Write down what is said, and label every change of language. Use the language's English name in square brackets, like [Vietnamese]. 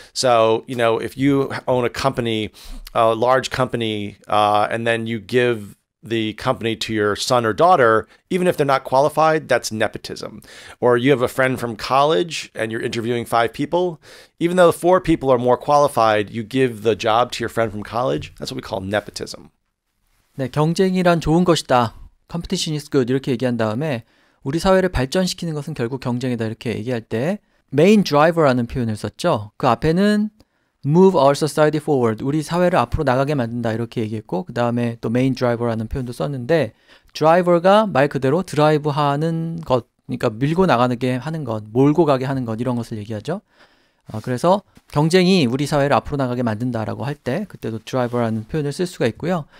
[English] So, you know, if you own a company, a large company, and then you give the company to your son or daughter, even if they're not qualified, that's nepotism. Or you have a friend from college and you're interviewing 5 people, even though 4 people are more qualified, you give the job to your friend from college. That's what we call nepotism. [Korean] 네, 경쟁이란 좋은 것이다. [English] Competition is good. [Korean] 이렇게 얘기한 다음에 우리 사회를 발전시키는 것은 결국 경쟁이다. 이렇게 얘기할 때 [English] main driver [Korean] 라는 표현을 썼죠. 그 앞에는 [English] move our society forward. [Korean] 우리 사회를 앞으로 나가게 만든다. 이렇게 얘기했고 그 다음에 또 [English] main driver [Korean] 라는 표현도 썼는데 driver가 말 그대로 드라이브하는 것, 그러니까 밀고 나가게 하는 것, 몰고 가게 하는 것 이런 것을 얘기하죠. 그래서 경쟁이 우리 사회를 앞으로 나가게 만든다라고 할 때 그때도 [English] driver [Korean] 라는 표현을 쓸 수가 있고요.